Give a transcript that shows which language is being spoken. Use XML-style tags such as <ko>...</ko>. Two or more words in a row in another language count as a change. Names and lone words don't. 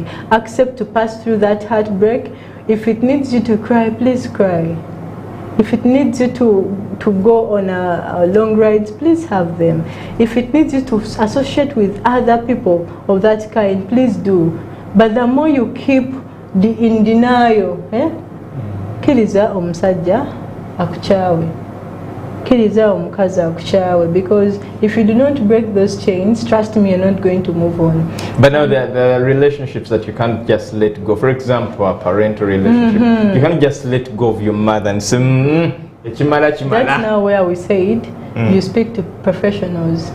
<en>Accept to pass through that heartbreak. If it needs you to cry, please cry. If it needs you to go on a long rides, please have them. If it needs you to associate with other people of that kind, please do. But the more you keep in denial,</en> <lg>kiriza omusajja akuchawe, kiriza omukazi akuchawe,</lg> <en>because if you do not break those chains, trust me, you're not going to move on. But now there are relationships that you can't just let go. For example, a parental relationship. You can't just let go of your mother and say, That's now where we said you speak to professionals.</en>